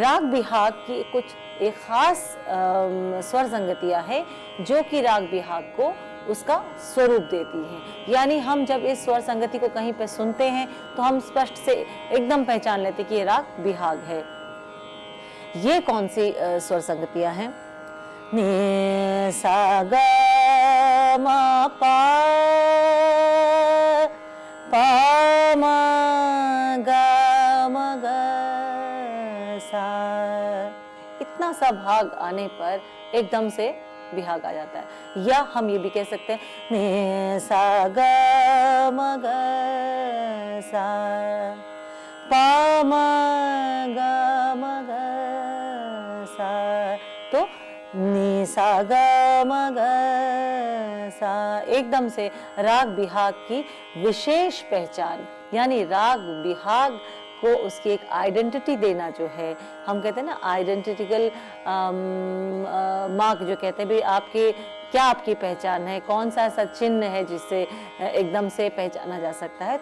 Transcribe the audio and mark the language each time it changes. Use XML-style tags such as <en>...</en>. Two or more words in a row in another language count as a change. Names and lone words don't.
<hi>राग बिहाग की कुछ एक खास स्वर संगतियां हैं जो कि राग बिहाग को उसका स्वरूप देती हैं। यानी हम जब इस स्वर संगति को कहीं पे सुनते हैं तो हम स्पष्ट से एकदम पहचान लेते कि ये राग बिहाग है। ये कौन सी स्वर संगतियां हैं? नि सा ग म प प म ग म ग सा। इतना सा भाग आने पर एकदम से बिहाग आ जाता है। या हम ये भी कह सकते हैं नि सा ग म ग सा प म ग म ग सा। तो नि सा ग म ग सा एकदम से राग बिहाग की विशेष पहचान, यानी राग बिहाग को उसकी एक आइडेंटिटी देना जो है, हम कहते हैं ना</hi> <en>identitical mark</en> <hi>जो कहते हैं, भाई आपके क्या आपकी पहचान है, कौन सा ऐसा चिन्ह है जिससे एकदम से पहचाना जा सकता है।</hi>